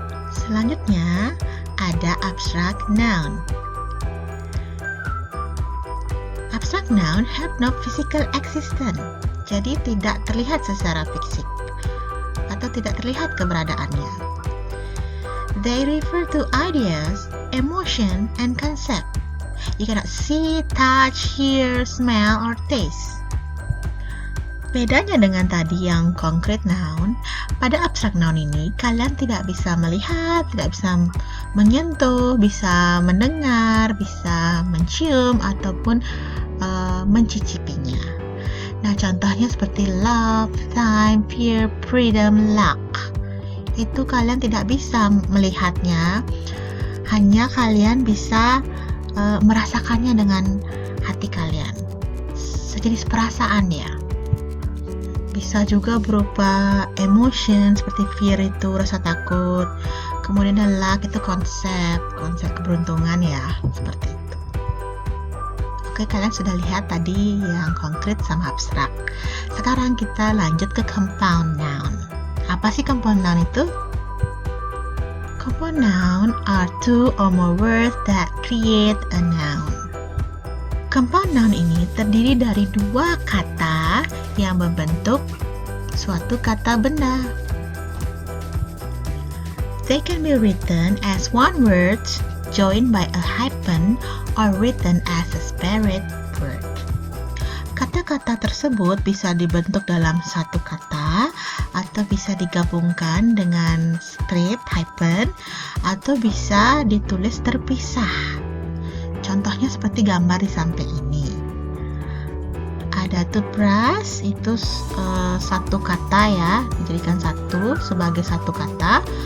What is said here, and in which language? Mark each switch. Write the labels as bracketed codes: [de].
[id] Selanjutnya ada abstract noun. [en] Abstract noun have no physical existence, [id] jadi tidak terlihat secara fisik atau tidak terlihat keberadaannya. [en] They refer to ideas, emotion, and concept. You cannot see, touch, hear, smell, or taste. [id] Bedanya dengan tadi yang concrete noun, pada abstract noun ini kalian tidak bisa melihat, tidak bisa menyentuh, bisa mendengar, bisa mencium, ataupun mencicipinya. Nah, contohnya seperti love, time, fear, freedom, luck. Itu kalian tidak bisa melihatnya, hanya kalian bisa merasakannya dengan hati kalian, sejenis perasaan ya. Bisa juga berupa emotion, seperti fear itu rasa takut, kemudian luck itu konsep keberuntungan ya, seperti itu. Oke, kalian sudah lihat tadi yang konkret sama abstrak. Sekarang kita lanjut ke compound noun. Apa sih compound noun itu? [en] Compound noun are two or more words that create a noun. [id] Compound noun ini terdiri dari dua kata yang membentuk suatu kata benda. [en] They can be written as one word joined by a hyphen or written as a separate word. [id] Kata-kata tersebut bisa dibentuk dalam satu kata atau bisa digabungkan dengan strip, hyphen, atau bisa ditulis terpisah. Contohnya seperti gambar di samping ini. Ada toothbrush, itu satu kata ya, dijadikan satu sebagai satu kata.